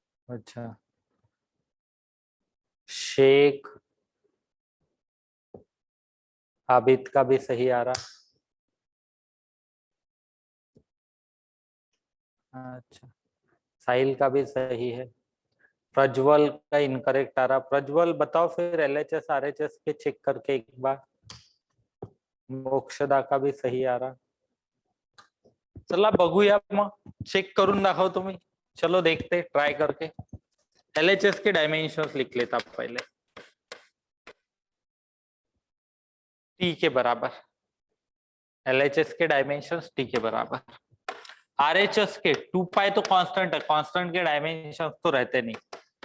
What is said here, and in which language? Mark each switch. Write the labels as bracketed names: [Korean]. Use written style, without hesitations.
[Hindi] अच्छा, शेख, आबिद का भी सही आ रहा। अच्छा, साहिल का भी सही है। प्रज्वल का इनकरेक्ट आ रहा। प्रज्वल बताओ फिर LHS RHS के चेक करके एक बार। मोक्षदा का भी सही आ रहा। [Marathi] चला बघूया मग, चेक करून दाखव तुम्ही। [Hindi] चलो देखते, ट्राय करके। LHS के डायमेंशंस लिख लेता पहले। T के बराबर, LHS के डायमेंशंस T के बराबर। RHS के 2 पाई तो कांस्टेंट है, कांस्टेंट के डायमेंशंस तो रहते नहीं।